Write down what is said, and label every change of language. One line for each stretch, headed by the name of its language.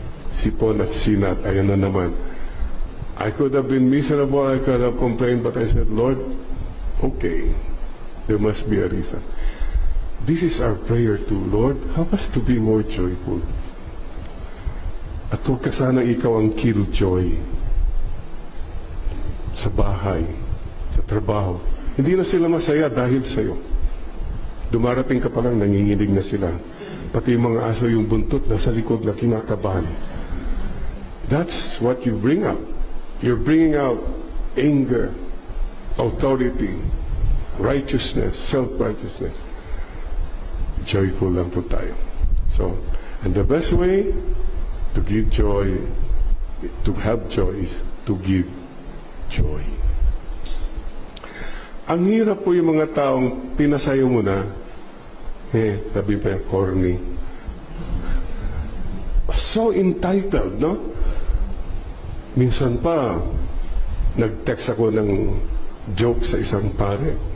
Filipino: Sipon at Sinat, ayan na naman.
English: I could have been miserable, I could have complained, but I said, Lord, okay, there must be a reason. This is our prayer too, Lord, help us to be more joyful.
Filipino: At huwag ka sanang ikaw ang killjoy sa bahay, sa trabaho. Hindi na sila masaya dahil sa'yo. Dumarating ka pa lang, nanginginig na sila. Pati yung mga aso yung buntot nasa likod na kinakabahan.
English: That's what you bring up. You're bringing out anger, authority, righteousness, self-righteousness. Joyful
Filipino: lang po tayo.
English: So, and the best way to give joy, to have joy, is to give joy.
Filipino: Ang hirap po yung mga taong pinasayo mo na, sabi pa, corny.
English: So entitled,
Filipino: no? Minsan pa, nag-text ako ng joke sa isang pare.